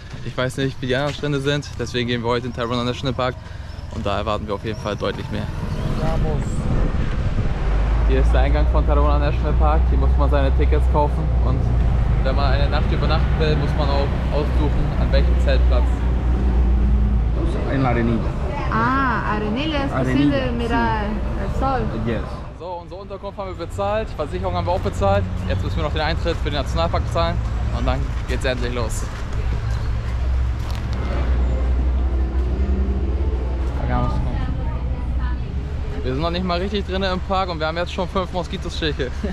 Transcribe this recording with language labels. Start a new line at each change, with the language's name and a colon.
German: Ich weiß nicht, wie die anderen Strände sind, deswegen gehen wir heute in Tayrona National Park und da erwarten wir auf jeden Fall deutlich mehr. Hier ist der Eingang von Tayrona National Park, hier muss man seine Tickets kaufen und wenn man eine Nacht übernachten will, muss man auch aussuchen, an welchem Zeltplatz.
Spanish: En la Arenilla. Ah, Arenilla, es posible mirar el sol.
English: Yes.
German: So, unsere Unterkunft haben wir bezahlt, Versicherung haben wir auch bezahlt. Jetzt müssen wir noch den Eintritt für den Nationalpark bezahlen und dann geht's endlich los. Wir sind noch nicht mal richtig drin im Park und wir haben jetzt schon 5 Moskitostriche.